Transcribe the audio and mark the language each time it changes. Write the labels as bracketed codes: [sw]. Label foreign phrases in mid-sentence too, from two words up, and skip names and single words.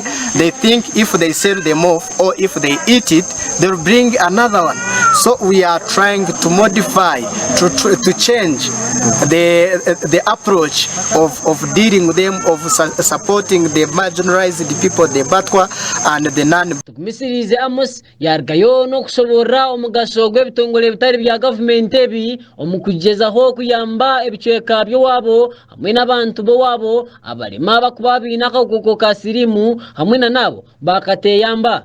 [en] They think if they sell them off or if they eat it, they'll bring another one. So we are trying to modify, to change the approach of dealing with them, of supporting the marginalized people, the Batwa and the non. [cgg] Misirize Amos yargayo no kushobora omugasho gw'ebitongole bitari bya government ebi omukugezaho kuyamba ebicweka byo wabo hamwe n'abantu bo wabo abalema bakubabi nakakoko kasirimu hamwe na nabo bakateyamba.